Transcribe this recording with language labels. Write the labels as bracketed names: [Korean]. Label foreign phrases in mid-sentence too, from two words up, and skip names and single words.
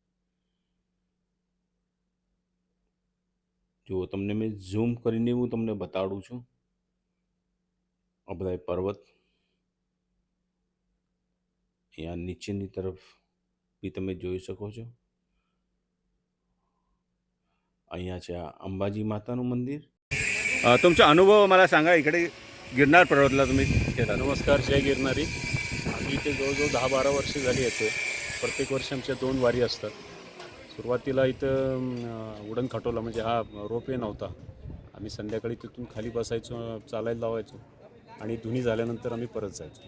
[Gujarati] જો તમને મેં ઝૂમ કરીને હું તમને બતાડું છું. આ બધા પર્વત અહીંયા નીચેની તરફ બી તમે જોઈ શકો છો. અહીંયા છે આ अंबाजी माताનું मंदिर. [Marathi] तुमचा अनुभव मला सांगा. इकडे गिरनार पर्वतला तुम्ही केला. नमस्कार, जय गिरनारी. आम्ही इथे जवळजवळ 10-12 वर्ष झाली येतो. प्रत्येक वर्षी आमच्या 2 वारी असतात. सुरुवातीला इथं उडण खटोला म्हणजे हा रोपवे नव्हता. आम्ही संध्याकाळी तिथून खाली बसायचो, चालायला लावायचो आणि धुनी झाल्यानंतर आम्ही परत जायचो.